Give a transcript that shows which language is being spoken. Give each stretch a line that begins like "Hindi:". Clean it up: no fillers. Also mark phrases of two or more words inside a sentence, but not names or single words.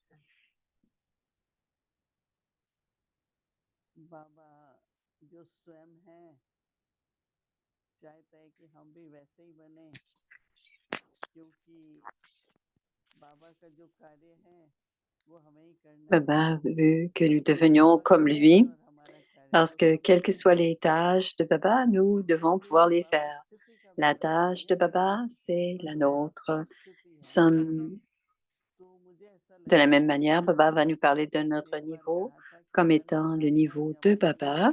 Hindi: बाबा जो स्वयं है चाहता है कि हम भी वैसे ही बने क्योंकि बाबा का जो कार्य है वो हमें ही करना है
French: Baba veut que nous devenions comme lui, parce que quelles que soient les tâches de Baba, nous devons pouvoir les faire. La tâche de Baba, c'est la nôtre. Nous sommes de la même manière, Baba va nous parler de notre niveau comme étant le niveau de Baba.